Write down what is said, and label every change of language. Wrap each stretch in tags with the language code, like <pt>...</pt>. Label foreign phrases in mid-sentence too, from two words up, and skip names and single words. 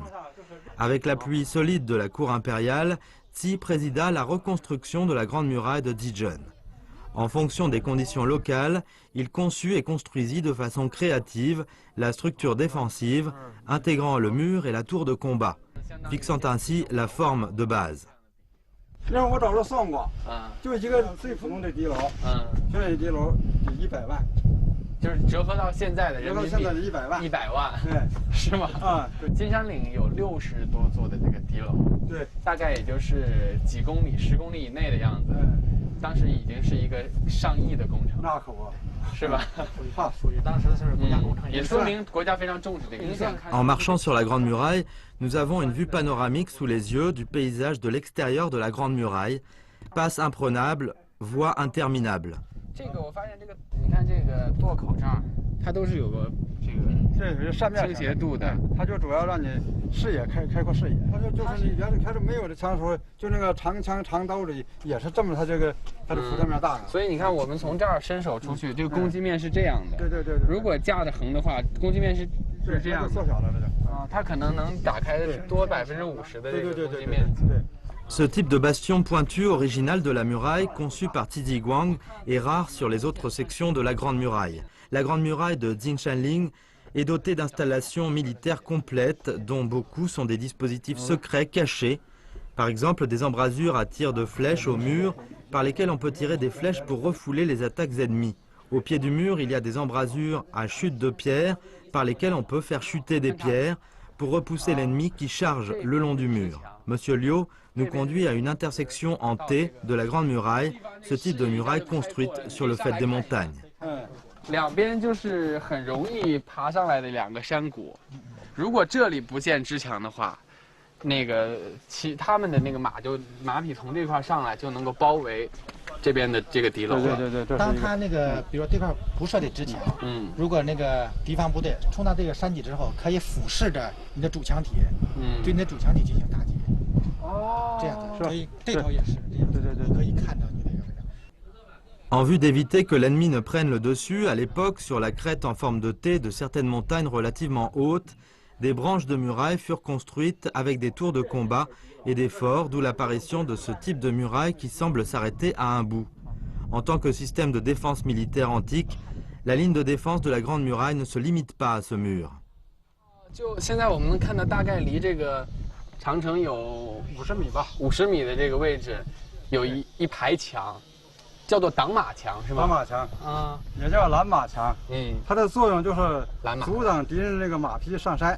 <fr>Avec l'appui solide de la cour impériale, Xi présida la reconstruction de la Grande Muraille de Dijon. En fonction des conditions locales, il conçut et construisit de façon créative la structure défensive, intégrant le mur et la tour de combat, fixant ainsi la forme de base.</fr> <zh>让我找着算过，就一个最普通的敌楼，现在的敌楼得100万。就是折合到现在的人民币 100万，100万，对，是吗？啊，金山岭有60多座的这个敌楼，对，大概也就是几公里、10公里以内的样子。当时已经是一个上亿的工程，那可不，是吧？属于当时是国家工程，也说明国家非常重视这个。</zh> <fr>En marchant sur la Grande Muraille, nous avons une vue panoramique sous les yeux du paysage de l'extérieur de la Grande Muraille, passe imprenable, voie interminable.</fr> <zh>这个我发现，你看这个垛口这儿，它都是有个倾斜度的，它就主要让你视野开阔视野。它就是你原来开始没有的枪的时候，就那个长枪长刀里也是这么，它的辐射面大。所以你看，我们从这儿伸手出去，这个攻击面是这样的。对。如果架着横的话，攻击面是是这样的。缩小了这就。啊，它可能能打开多50%的这个空间面积。</zh> <fr>Ce type de bastion pointu original de la muraille, conçu par Tidi Guang, est rare sur les autres sections de la Grande Muraille. La Grande Muraille de Jinshanling est dotée d'installations militaires complètes, dont beaucoup sont des dispositifs secrets cachés. Par exemple, des embrasures à tir de flèches au mur, par lesquelles on peut tirer des flèches pour refouler les attaques ennemies. Au pied du mur, il y a des embrasures à chute de pierre, par lesquelles on peut faire chuter des pierres pour repousser l'ennemi qui charge le long du mur. Monsieur Liu nous conduit à une intersection en T de la Grande Muraille, ce type de muraille construite sur le faîte des montagnes.</fr> <zh>两边就是很容易爬上来的2个山谷，如果这里不建支墙的话，那个他们的那个马匹从这块上来就能够包围这边的这个敌楼了。对。当他那个比如说这块不设立支墙，如果那个敌方部队冲到这个山脊之后，可以俯视着你的主墙体，对你的主墙体进行打击。这样的，所以这头也是这样，对，可以看到你这个。</zh> <fr>En vue d'éviter que l'ennemi ne prenne le dessus, à l'époque, sur la crête en forme de T de certaines montagnes relativement hautes, des branches de murailles furent construites avec des tours de combat et des forts, d'où l'apparition de ce type de muraille qui semble s'arrêter à un bout. En tant que système de défense militaire antique, la ligne de défense de la Grande Muraille ne se limite pas à ce mur.</fr> <zh>就现在我们能看到，大概离这个长城有 50米吧，50米的这个位置，有一排墙。叫做挡马墙是吗？挡马墙啊，也叫拦马墙。它的作用就是阻挡敌人这个马匹上山。</zh>